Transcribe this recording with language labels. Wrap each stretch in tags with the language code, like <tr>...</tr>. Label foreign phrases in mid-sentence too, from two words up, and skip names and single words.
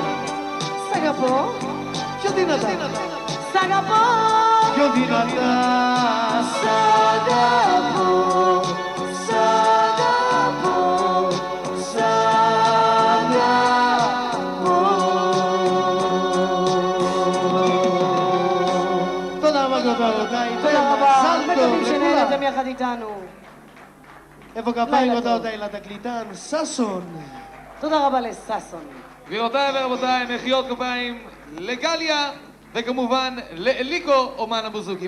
<el>Σ' αγαπώ. Πιο δυνατά. Σ' αγαπώ. Πιο δυνατά. Σ' αγαπώ. Σ' αγαπώ. Σ' αγαπώ.</el> <he>תודה רבה גבירותיי. תודה רבה. מזל טוב מקווים שנהנתם לכולם. יחד איתנו. איפה כפיים לילה טוב. אותה לתקליטן? ששון. תודה רבה לששון. גבירותיי ורבותיי, מחיאות כפיים לגליה וכמובן לליקו אומן הבוזוקי.</he>